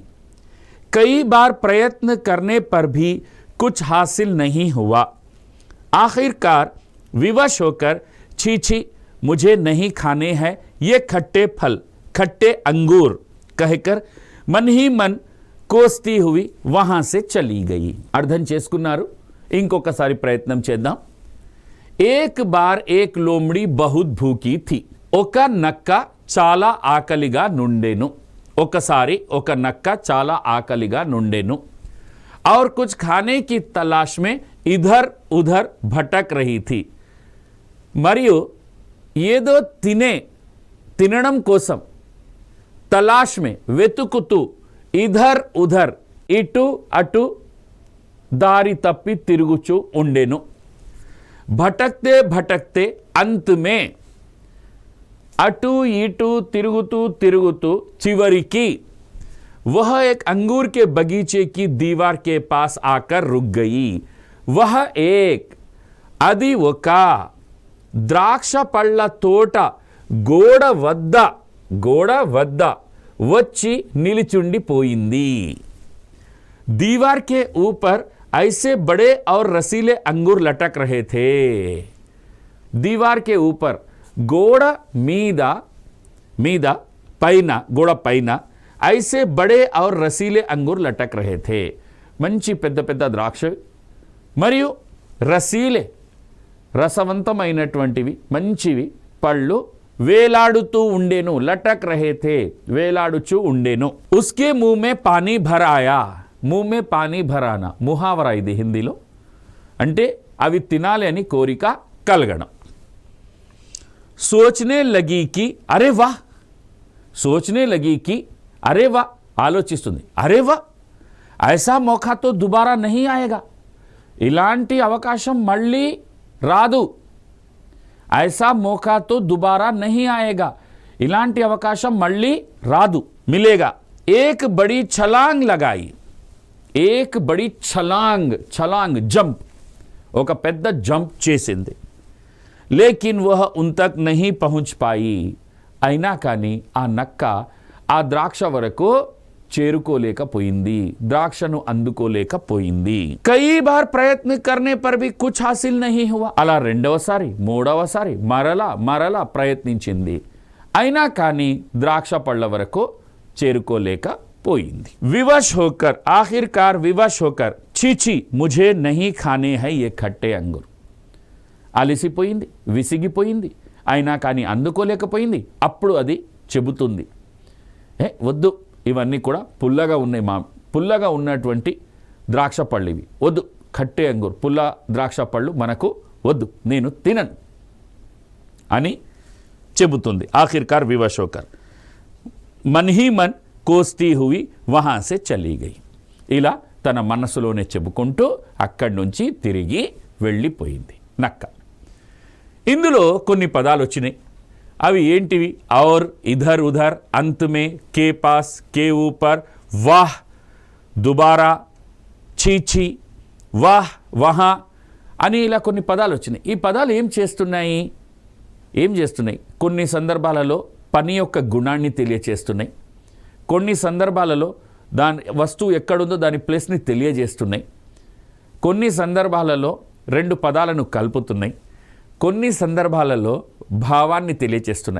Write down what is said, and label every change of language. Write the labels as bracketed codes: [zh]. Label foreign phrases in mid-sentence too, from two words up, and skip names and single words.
[hi] कई बार प्रयत्न करने पर भी कुछ हासिल नहीं हुआ। आखिरकार विवश होकर, छी छी, मुझे नहीं खाने हैं ये खट्टे फल, खट्टे अंगूर कहकर मन ही मन కోస్తి हुई वहां से चली गई. [te] అర్థం చేసుకున్నారు? ఇంకొకసారి ప్రయత్నం చేద్దాం. [hi] एक बार एक लोमड़ी बहुत भूखी थी. [te] ఒక నక్క చాలా ఆకలిగా నుండెను. ఒకసారి ఒక నక్క చాలా ఆకలిగా నుండెను. [hi] और कुछ खाने की तलाश में इधर उधर भटक रही थी. [te] మరియు ఏదో తినడం కోసం [hi] तलाश में [te] వెతుకుతూ [hi] इधर उधर, [te] ఇటు అటు దారి తప్పి తిరుగుచూ ఉండెను. [hi] भटकते भटकते अंत में [te] అటు ఇటు తిరుగుతూ తిరుగుతూ చివరికి [hi] वह एक अंगूर के बगीचे की दीवार के पास आकर रुक गई। वह एक [te] అది ఒక ద్రాక్ష పళ్ళ తోట గోడ వద్ద వచ్చి నిలిచుండిపోయింది। [hi] दीवार के ऊपर ऐसे बड़े और रसीले अंगूर लटक रहे थे। दीवार के ऊपर [te] గోడ మీద పైన గోడ పైన [hi] ऐसे बड़े और रसीले अंगूर लटक रहे थे। [te] మంచి పెద్ద పెద్ద ద్రాక్ష మరియు రసీలే రసవంతమైనటువంటివి మంచివి పళ్ళు వేలాడుతూ ఉండేను। [hi] लटक रहे थे [te] వేలాడుచూ ఉండేను। [hi] उसके मुँह में पानी भर आया। मुँह में पानी भराना मुहावरा [te] ఇది హిందీలో, అంటే అవి తినాలి అని కోరిక కలగడం। [hi] सोचने लगी कि अरे वाह, सोचने लगी कि अरे वा ఆలోచిస్తుంది, अरे वा ऐसा मौका तो दुबारा नहीं आएगा, [te] ఇలాంటి అవకాశం మళ్ళీ రాదు। [hi] ऐसा मौका तो दुबारा नहीं आएगा, [te] ఇలాంటి అవకాశం మళ్ళీ రాదు, [hi] మిలేగా। एक बड़ी छलांग लगाई, एक बड़ी छलांग జంప్, [te] ఒక పెద్ద జంప్ చేసింది। [hi] लेकिन वह उन तक नहीं पहुँच पाई, [te] అయినా కానీ ఆ నక్క ఆ ద్రాక్ష వరకు చేరుకోలేకపోయింది, ద్రాక్షను అందుకోలేకపోయింది। [hi] कई बार प्रयत्न करने पर भी कुछ हासिल नहीं हुआ, [te] అలా రెండవసారి మూడవసారి మరలా ప్రయత్నించింది, అయినా కానీ ద్రాక్ష పళ్ళ వరకు చేరుకోలేకపోయింది। [hi] विवश होकर आखिरकार विवश होकर छीछी मुझे नहीं खाने हैं ये खट्टे अंगूर, [te] అలసిపోయింది విసిగిపోయింది, అయినా కానీ అందుకోలేకపోయింది। అప్పుడు అది చెబుతుంది, వద్దు ఇవన్నీ కూడా పుల్లగా ఉన్నాయి, పుల్లగా ఉన్నటువంటి ద్రాక్ష పళ్ళు ఇవి వద్దు, [hi] खट्टे अंगूर [te] పుల్ల ద్రాక్ష పళ్ళు మనకు వద్దు, నేను తినను అని చెబుతుంది। [hi] आखिरकार विवश होकर मन ही मन कोसती हुई वहाँ से चली गई, [te] ఇలా తన మనసులోనే చెప్పుకుంటూ అక్కడి నుంచి తిరిగి వెళ్ళిపోయింది నక్క। ఇందులో కొన్ని పదాలు వచ్చినాయి, అవి ఏంటివి? [hi] और, इधर उधर, अंत में, के पास, के ऊपर, वाह, दुबारा, छीछी, वाह, वहाँ [te] అని ఇలా కొన్ని పదాలు వచ్చినాయి। ఈ పదాలు ఏం చేస్తున్నాయి? కొన్ని సందర్భాలలో పని యొక్క గుణాన్ని తెలియచేస్తున్నాయి, కొన్ని సందర్భాలలో దాని వస్తువు ఎక్కడుందో దాని ప్లేస్ని తెలియజేస్తున్నాయి, కొన్ని సందర్భాలలో రెండు పదాలను కలుపుతున్నాయి, కొన్ని సందర్భాలలో భావాన్ని తెలియచేస్తున్నాయి।